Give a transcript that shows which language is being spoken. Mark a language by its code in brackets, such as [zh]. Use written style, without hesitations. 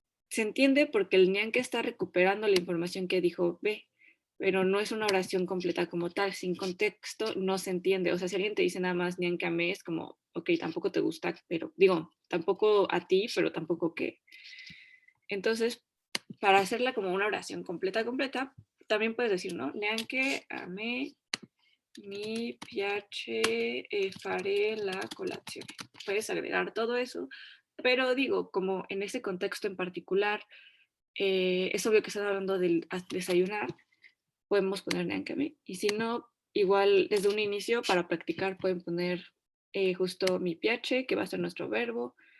[es] Se entiende porque el ñanque está recuperando la información que dijo B, pero no es una oración completa como tal. Sin contexto no se entiende. O sea, si alguien te dice nada más ñanque a me, es como, ok, tampoco te gusta, pero digo, tampoco a ti, pero tampoco que. Entonces, para hacerla como una oración completa, también puedes decir, ¿no? [it] Neanche a me mi piace fare la colazione. [es] Puedes agregar todo eso, pero digo, como en ese contexto en particular, es obvio que están hablando del desayunar, podemos poner [it] neanche a me. [es] Y si no, igual desde un inicio, para practicar, pueden poner justo [it] mi piace, [es] que va a ser nuestro verbo.